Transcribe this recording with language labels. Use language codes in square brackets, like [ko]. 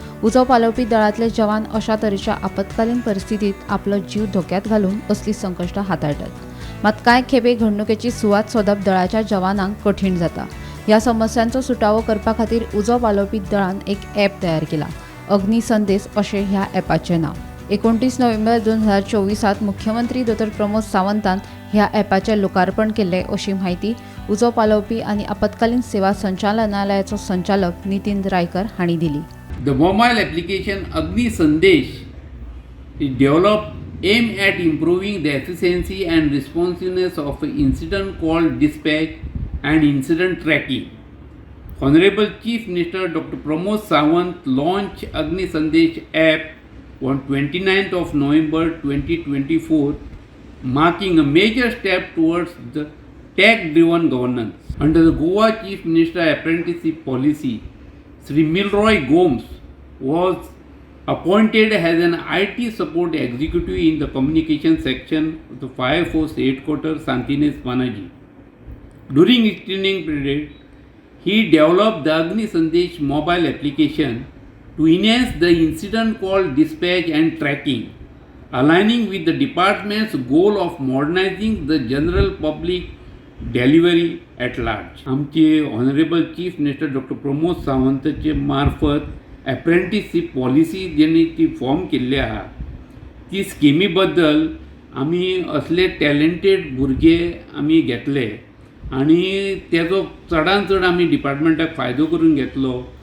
[kok] उजो पालोवपी दळांतले जवान अशा तरेच्या आपत्कालीन परिस्थितीत आपलो जीव धोक्यांत घालून असली संकश्टां हाताळटात. मात कांय खेपे घडणुकेची सुवात सोदप दळाच्या जवानांक कठीण जाता. ह्या समस्यांचो सुटावो करपा खातीर उजो पालोवपी दळान एक ॲप तयार केला. अग्नी संदेश अशें ह्या ॲपाचें नांव. 29 नोव्हेंबर 2024 मुख्यमंत्री डॉ. प्रमोद सावंतान ह्या ॲपाचें लोकार्पण केल्लें अशी माहिती उजो पालोवपी आनी आपत्कालीन सेवा संचालनालयाचो संचालक नितीन रायकर हांणी दिली. [en] The mobile application Agni Sandesh is developed aimed at improving the efficiency and responsiveness of incident call dispatch and incident tracking. Honorable Chief Minister Dr. Pramod Sawant launched Agni Sandesh app on 29th of November 2024, marking a major step towards the tech-driven governance. Under the Goa Chief Minister Apprenticeship Policy, Sri Milroy Gomes was appointed as an IT support executive in the communication section of the Fire Force Headquarters, Santines, Panaji. During his training period, he developed the Agni Sandesh mobile application to enhance the incident call dispatch and tracking, aligning with the department's goal of modernizing the general public delivery at large. [kok] आमचे honourable chief minister doctor Pramod सावंतचे मार्फत apprenticeship policy जेणे ती फॉर्म केल्ली आहा ती स्किमी बद्दल आमी असले टॅलेंटेड भुरगे आमी घेतले आनी तेजो चडांत चड आमी डिपार्टमेंटाक फायदो करून घेतलो.